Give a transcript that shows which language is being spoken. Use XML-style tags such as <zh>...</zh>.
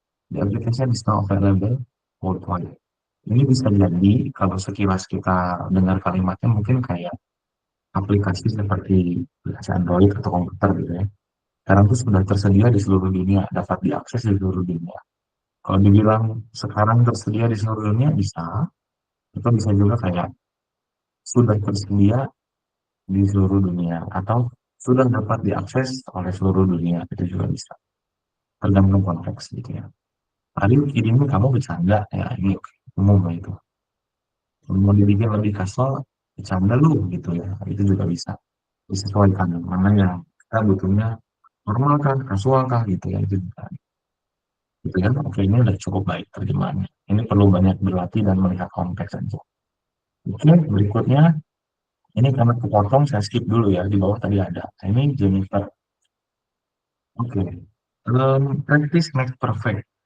<en>The application is now available worldwide.</en> <id>Ini bisa jadi kalau sekilas kita dengar kalimatnya mungkin kayak aplikasi seperti aplikasi Android atau komputer gitu ya. Sekarang itu sudah tersedia di seluruh dunia, dapat diakses di seluruh dunia. Kalau dibilang sekarang tersedia di seluruh dunia bisa, itu bisa juga kayak sudah tersedia di seluruh dunia atau sudah dapat diakses oleh seluruh dunia, itu juga bisa. Tergantung konteks gitu ya. Tadi ini kamu bercanda ya, ini umum lah itu. Mau dibikin lebih casual, bercanda lu gitu ya, itu juga bisa. Disesuaikan mana yang kita butuhnya normal kah, kasual kah gitu ya, itu juga. Gitu ya, oke ini udah cukup baik terjemahannya. Ini perlu banyak berlatih dan melihat konteks aja. Oke, berikutnya ini karena kepotong saya skip dulu ya, di bawah tadi ada. Nah, ini Jennifer.</id> <en>Oke, practice makes perfect.</en>